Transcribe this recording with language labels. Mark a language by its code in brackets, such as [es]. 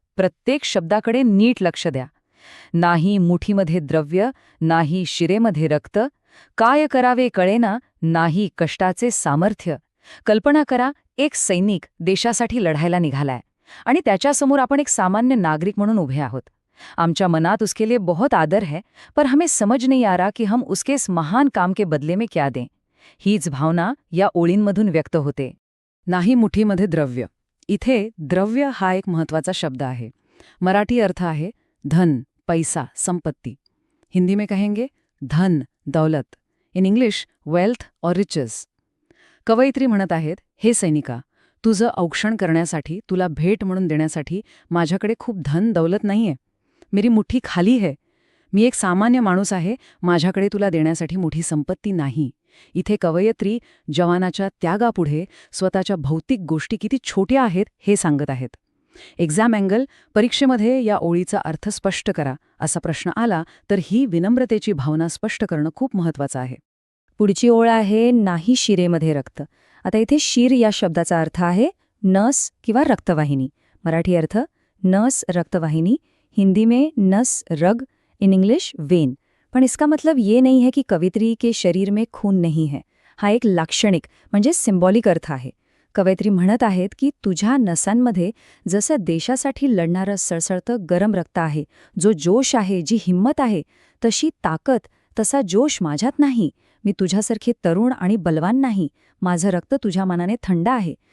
[mr] प्रत्येक शब्दाकडे नीट लक्ष द्या. नाही मुठीमध्ये द्रव्य, नाही शिरेमध्ये रक्त, काय करावे कळेना, नाही कष्टाचे सामर्थ्य. कल्पना करा, एक सैनिक देशासाठी लढायला निघालाय आणि त्याच्यासमोर आपण एक सामान्य नागरिक म्हणून उभे आहोत. आमच्या मनात [hi] उसके लिए बहुत आदर है, पर हमें समझ नहीं आ रहा कि हम उसके इस महान काम के बदले में क्या दें. [mr] हीच भावना या ओळींमधून व्यक्त होते. नाही मुठीमध्ये द्रव्य. इथे द्रव्य हा एक महत्त्वाचा शब्द आहे. मराठी अर्थ आहे धन, पैसा, संपत्ती. [hi] हिंदी में कहेंगे धन, दौलत. [en] In English wealth और riches. [mr] कवयित्री म्हणत आहेत, हे सैनिका, तुझं औक्षण करण्यासाठी, तुला भेट म्हणून देण्यासाठी माझ्याकडे खूप धन दौलत नाहीये. [hi] मेरी मुठ्ठी खाली है. [mr] मी एक सामान्य माणूस आहे, माझ्याकडे तुला देण्यासाठी मोठी संपत्ती नाही. इथे कवयित्री जवानाच्या त्यागापुढे स्वतःच्या भौतिक गोष्टी किती छोट्या आहेत हे सांगत आहेत. एक्झाम अँगल, परीक्षेमध्ये या ओळीचा अर्थ स्पष्ट करा असा प्रश्न आला तर ही विनम्रतेची भावना स्पष्ट करणं खूप महत्वाचं आहे. पुढची ओळ आहे नाही शिरेमध्ये रक्त. आता इथे शिर या शब्दाचा अर्थ आहे नस किंवा रक्तवाहिनी. मराठी अर्थ नस रक्तवाहिनी, [hi] हिंदी में नस रग, [en] In English vein. [hi] पण इसका मतलब ये नहीं है कि कवयित्री के शरीर में खून नहीं है. [mr] हा एक लाक्षणिक म्हणजे सिंबॉलिक अर्थ आहे. कवयित्री म्हणत आहेत की तुझ्या नसांमध्ये जसं देशासाठी लढणारं सळसळतं गरम रक्त आहे, जो जोश आहे, जी हिंमत आहे, तशी ताकद, तसा जोश माझ्यात नाही. मी तुझ्यासारखे तरुण आणि बलवान नाही. माझं रक्त तुझ्या मनाने थंड आहे.